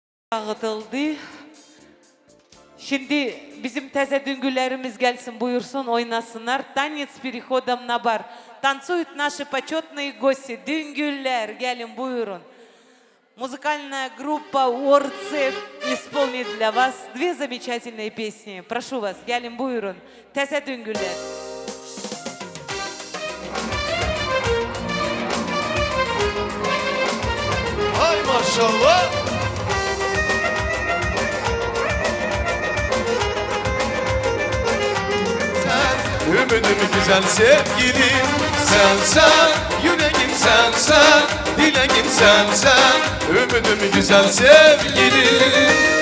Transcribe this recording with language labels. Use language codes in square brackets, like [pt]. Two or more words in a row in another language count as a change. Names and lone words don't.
[az] Dağıtıldı. Şimdi bizim teze düngülerimiz gelsin, buyursun, oynasınlar. [ru] Танец переходом на бар. Танцуют наши почетные гости. [az] Düngüller, gelin buyurun. [ru] Музыкальная группа Орцев исполнит для вас две замечательные песни. Прошу вас, [az] gelin buyurun. Teze düngüller. Hay maşallah. Ümidim güzel sevgilim, sen yüreğim sen, dileğim sen, ümidim güzel sevgilim.